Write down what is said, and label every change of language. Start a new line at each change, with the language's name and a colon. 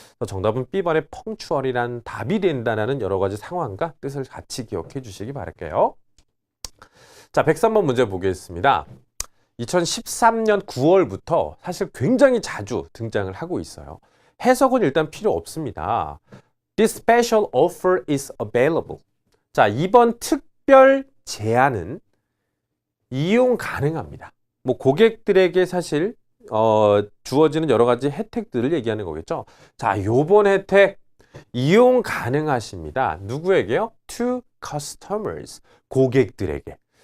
Korean: 정답은 B번의 펑추얼이란 답이 된다는 여러 가지 상황과 뜻을 같이 기억해 주시기 바랄게요. 자, 103번 문제 보겠습니다. 2013년 9월부터 사실 굉장히 자주 등장을 하고 있어요. 해석은 일단 필요 없습니다.
English: This special offer is available.
Korean: 자, 이번 특별 제안은 이용 가능합니다. 뭐 고객들에게 사실 주어지는 여러 가지 혜택들을 얘기하는 거겠죠. 자, 요번 혜택 이용 가능하십니다. 누구에게요?
English: To customers.
Korean: 고객들에게.